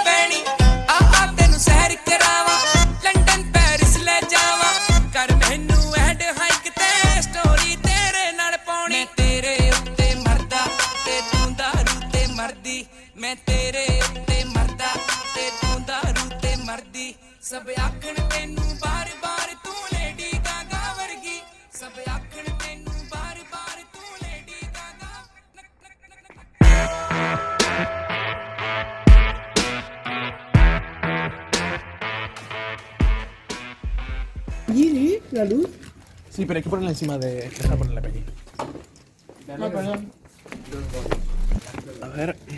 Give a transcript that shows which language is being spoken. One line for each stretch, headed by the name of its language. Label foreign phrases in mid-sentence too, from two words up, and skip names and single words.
Punjabi: ਪੈਣੀ ਆ ਤੈਨੂੰ ਸੈਰ ਕਰਾਵਾਂ ਲੰਡਨ ਪੈਰਿਸ ਲੈ ਜਾਵਾਂ ਕਰ ਮੈਨੂੰ ਐਡ ਹਾਈਕ ਤੇ ਸਟੋਰੀ ਤੇਰੇ ਨਾਲ ਪਾਉਣੀ ਮੈਂ ਤੇਰੇ ਉੱਤੇ ਮਰਦਾ ਤੇ ਤੂੰ ਦਾਰੂ ਤੇ ਮਰਦੀ ਮੈਂ ਤੇਰੇ ਉੱਤੇ ਮਰਦਾ ਤੇ ਤੂੰ ਦਾਰੂ ਤੇ ਮਰਦੀ ਸਭ ਆਖਣ ਤੈਨੂੰ ਬਾਰ ਬਾਰ ਤੂੰ ਲੇਡੀ ਗਾਗਾ ਵਰਗੀ ਸਭ ਆਖਣ ਤੈਨੂੰ ਬਾਰ ਬਾਰ ਤੂੰ ਲੇਡੀ ਗਾਗਾ वर्गी सब आखण तेनू बार बार तू लेडी गागा
Spanish: Giri, la luz. Sí, pero hay que ponerla encima de... Deja ponerla aquí. No, perdón. A ver...